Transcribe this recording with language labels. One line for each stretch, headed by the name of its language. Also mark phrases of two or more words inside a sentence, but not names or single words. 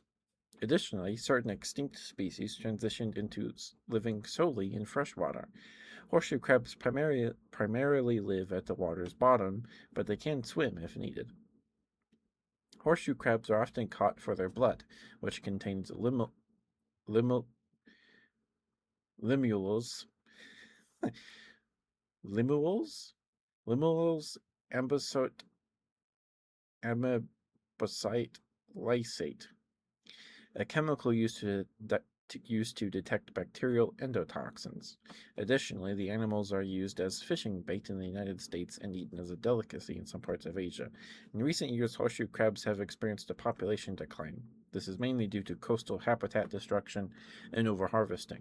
English: Additionally, certain extinct species transitioned into living solely in freshwater. Horseshoe crabs primarily live at the water's bottom, but they can swim if needed. Horseshoe crabs are often caught for their blood, which contains limules, limules, limules, ambosite lysate, a chemical used to detect bacterial endotoxins. Additionally, the animals are used as fishing bait in the United States and eaten as a delicacy in some parts of Asia. In recent years, horseshoe crabs have experienced a population decline. This is mainly due to coastal habitat destruction and overharvesting.